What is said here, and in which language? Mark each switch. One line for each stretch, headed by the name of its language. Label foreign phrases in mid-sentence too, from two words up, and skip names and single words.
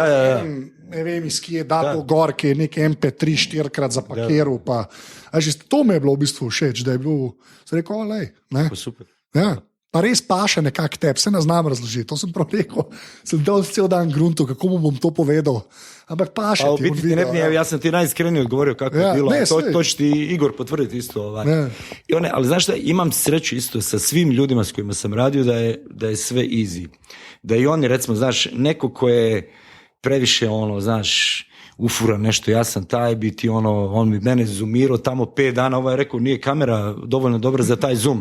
Slovenian: Ne vem, iz kje je dato gor, ki je nek MP3 4-krat zapakiral. To mi je bilo v bistvu všeč, da je bil, se rekel, olej. Super. Ja. Pa res paše nekako tebi, se ne znam razložiti. To sem prav rekel, sem dal cel dan gruntu, kako mu bom to povedal. Ampak paše ti. Jaz sem ti najiskrenije odgovoril, kako je bilo.
Bosnian: To će ti Igor potvrditi isto. Ali znaš šta, imam sreću isto sa svim ljudima s kojima sam radio da je sve easy. Da i oni, recimo, znaš, neko ko je previše, znaš, ufura nešto, ja sam taj biti, on bi mene zoomirao tamo 5 dana, ovaj je rekao, nije kamera dovoljno dobra za taj zoom.